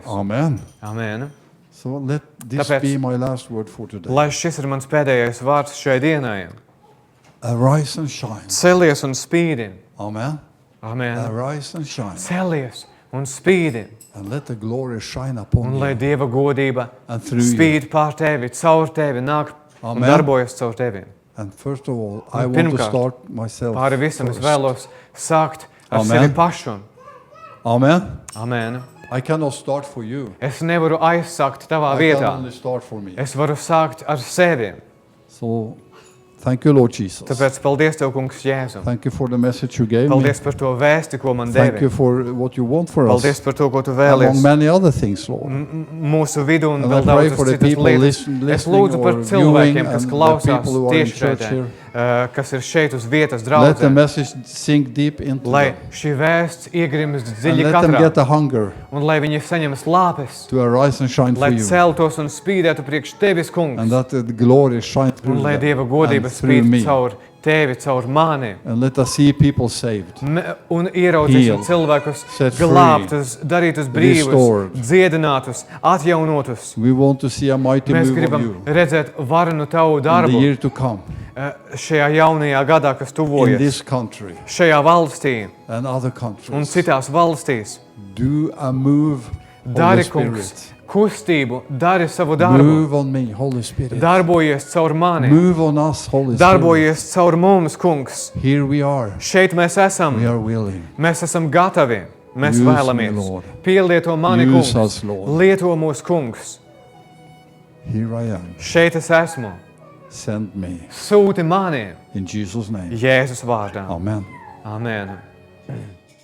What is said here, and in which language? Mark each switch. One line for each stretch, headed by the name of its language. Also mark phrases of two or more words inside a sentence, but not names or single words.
English: Amen. Amen. So let this
Latvian: Tāpēc-
English: be my last word for today.
Latvian: Lai šis ir mans pēdējais vārds šai dienai.
English: Arise and shine.
Latvian: Celies un spīdi.
English: Amen. Amen. Arise and shine.
Latvian: Celies un spīdi.
English: And let the glory shine upon
Latvian: Un lai
English: you
Latvian: Dieva godība
English: and through you.
Latvian: spīd pār tevi, caur tevi, nāk un
English: Amen.
Latvian: darbojas caur tevi.
English: And first of all, I
Latvian: Un
English: want to
Latvian: pirmkārt,
English: start myself
Latvian: Pāri visam es
English: first.
Latvian: vēlos sākt ar
English: Amen.
Latvian: sevi pašu.
English: Amen. Amen. I cannot start for you.
Latvian: Es nevaru aizsākt tavā
English: I
Latvian: vietā.
English: can only start for me.
Latvian: Es varu sākt ar sevi.
English: So thank you, Lord Jesus.
Latvian: Tāpēc paldies Tev, kungs, Jēzu.
English: Thank you for the message you gave me.
Latvian: Paldies par to vēsti, ko man
English: Thank you
Latvian: devi.
English: for what you want for us.
Latvian: Paldies par to, ko Tu
English: Among
Latvian: vēlies
English: many other things, Lord.
Latvian: mūsu vidū un
English: And
Latvian: vēl
English: I pray
Latvian: daudzas
English: for the
Latvian: citas
English: people
Latvian: lietas.
English: listening
Latvian: Es lūdzu par
English: or
Latvian: cilvēkiem,
English: viewing
Latvian: kas
English: and the
Latvian: klausās
English: people who are in
Latvian: tieši
English: church
Latvian: šeit,
English: here.
Latvian: kas ir šeit uz vietas
English: Let the
Latvian: draudzē.
English: message sink deep into
Latvian: Lai
English: them.
Latvian: šī vēsts iegrimst
English: And
Latvian: dziļi
English: let them
Latvian: katrā.
English: get a hunger
Latvian: Un lai viņi saņem slāpes.
English: to arise and shine for
Latvian: Lai
English: you.
Latvian: celtos un spīdētu priekš Tevis, kungs.
English: And that the glory shine through
Latvian: Un lai
English: them
Latvian: Dieva godība
English: and through
Latvian: spīd
English: me.
Latvian: caur Tevi caur mani.
English: And let us see people saved,
Latvian: Un ieraudzīsim
English: Healed,
Latvian: cilvēkus
English: set free,
Latvian: glābtus, darītus brīvus,
English: restored.
Latvian: dziedinātus, atjaunotus.
English: We want to see a mighty
Latvian: Mēs
English: move of
Latvian: gribam
English: you
Latvian: redzēt varenu tavu
English: in the
Latvian: darbu
English: year to come
Latvian: šajā jaunajā gadā, kas
English: in
Latvian: tuvojas,
English: this country
Latvian: šajā valstī
English: and other
Latvian: un
English: countries.
Latvian: citās valstīs.
English: Do a move,
Latvian: Dari,
English: Holy
Latvian: kungs,
English: Spirit.
Latvian: kustību, dari savu darbu,
English: Move on me, Holy Spirit.
Latvian: darbojies caur mani,
English: Move on us, Holy Spirit.
Latvian: darbojies caur mums, kungs.
English: Here we are.
Latvian: Šeit mēs esam,
English: We are willing.
Latvian: mēs esam gatavi, mēs
English: Use me,
Latvian: vēlamies.
English: Lord.
Latvian: Pielieto mani,
English: Use
Latvian: kungs,
English: us, Lord.
Latvian: lieto mūsu kungs.
English: Here I am.
Latvian: Šeit es esmu,
English: Send me.
Latvian: sūti mani
English: In Jesus' name.
Latvian: Jēzus vārdā.
English: Amen. Amen.